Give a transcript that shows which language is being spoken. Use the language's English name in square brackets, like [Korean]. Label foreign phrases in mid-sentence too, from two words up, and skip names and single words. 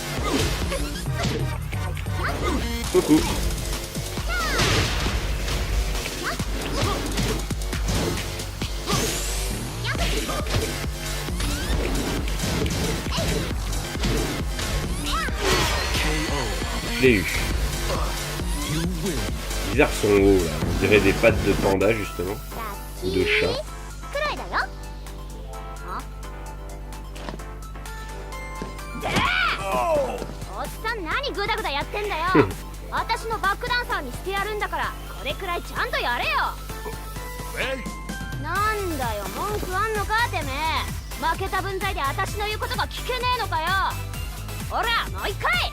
[French] Coucou. Je l'ai eu. Bizarre son haut là, on dirait des pattes de panda justement. Ou de chat. [Japanese] おっさん何グダグダやってんだよ私のバックダンサーにしてやるんだからこれくらいちゃんとやれよなんだよ文句あんのかてめえ負けた分際で私の言うことが聞けねえのかよほらもう一回